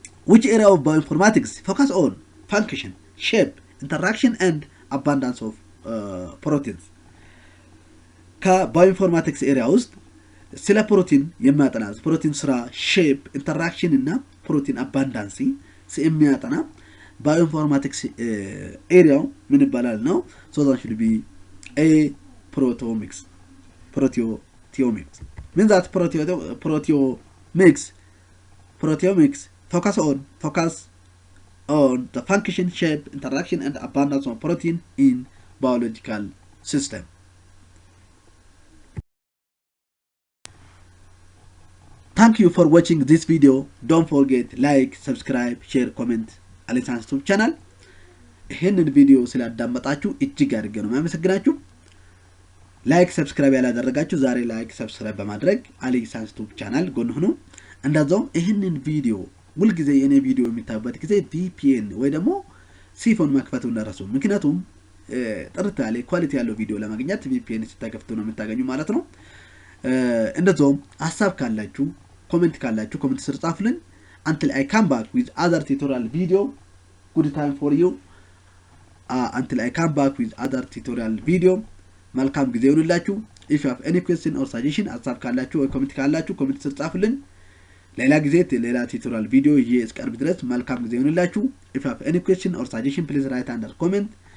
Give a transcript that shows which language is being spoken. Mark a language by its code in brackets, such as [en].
[en] Which area of bioinformatics focus on function, shape, interaction and abundance of proteins? [am] ከባዮኢንፎርማቲክስ ኤሪያ ውስጥ ስለ ፕሮቲን የሚያጠና ፕሮቲን ስራ፣ ሼፕ፣ ኢንተራክሽን እና ፕሮቲን አባንዳንሲ የሚያጠና ባዮኢንፎርማቲክስ ኤሪያው ምን ይባላል ነው? [en] So that should be A. Proteomics. proteomics. Means that proteomics focus on the function, shape, interaction, and abundance of protein in biological system. Thank you for watching this video. Don't forget like, subscribe, share, comment Aliyi's YouTube channel. [am] ይሄንን ቪዲዮ ስላዳመጣችሁ እጅግ አድርጌ ነው የማመሰግናችሁ። ላይክ ሰብስክራይብ ያላደረጋችሁ ዛሬ ላይክ ሰብስክራይብ በማድረግ Aliyi's YouTube channel ጎን ሁኑ። እንደዛውም ይሄንን ቪዲዮ ሁልጊዜ የኔ ቪዲዮ የሚታዩበት ጊዜ VPN ወይ ደግሞ ሲፎን መክፈቱን እንዳትረሱ። ምክንያቱም ጥርት ያለ ኳሊቲ ያለው ቪዲዮ ለማግኘት VPN ሲታከፍቱ ነው የምታገኙ ማለት ነው። እንደዛውም ሐሳብ ካላችሁ ኮሜንት ስር ጻፉልን። [en] Until I come back with other tutorial video, good time for you. Until I come back with other tutorial video, [am] መልካም ጊዜ ይሁንላችሁ። [en] If you have any question or suggestion, [am] ሐሳብ ካላችሁ ወይ ኮሜንት ስር ጻፉልን። ሌላ ጊዜ ሌላ tutorial video እስከርብ ድረስ መልካም ጊዜ ይሁንላችሁ። [en] If you have any question or suggestion, please write under comment.